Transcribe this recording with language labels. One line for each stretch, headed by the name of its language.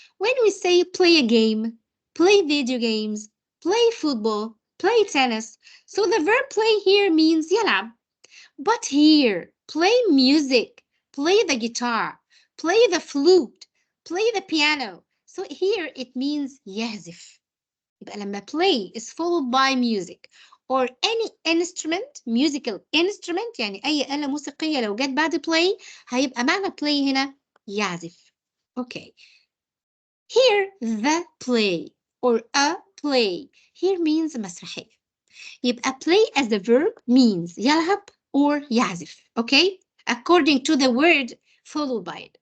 English: When we say play a game, play video games, play football, play tennis. So the verb play here means يلعب. But here, play music, play the guitar, play the flute, play the piano. So here it means يعزف.
Arabic: يبقى لما
English: play is followed by music or any instrument, musical instrument
Arabic: يعني أي آلة موسيقية لو جت بعد play هيبقى معنى play هنا يعزف.
English: Okay. Here the play or a play here means مسرحية. يبقى play as a verb means يلعب or يعزف. Okay? According to the word followed by it.